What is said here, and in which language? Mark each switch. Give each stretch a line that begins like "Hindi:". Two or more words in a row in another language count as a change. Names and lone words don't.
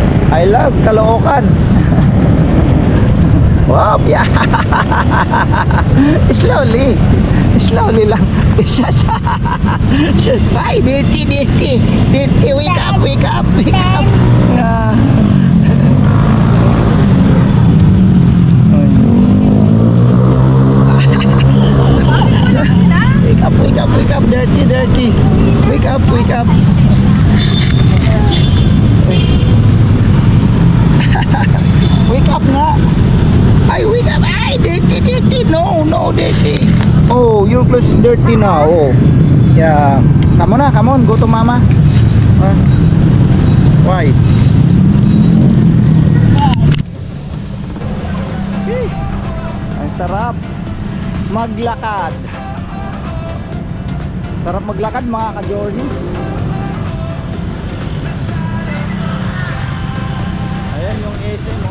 English: I love Caloocan. Wow, yeah. Slowly. Slowly lang. Ay, dirty, dirty. Dirty, wake up, wake up, wake up. Ah. Wake up, wake up, wake up. Dirty, dirty. Wake up, wake up. Wake up nga. Ay, wake up. Ay, dirty, dirty. No, no, dirty. Oh, your clothes is dirty now. Oh. Yeah. Come on na, come on. Go to mama. Why?
Filipino: Ang sarap maglakad. Sarap maglakad mga ka-journey. Ayan yung SM, no?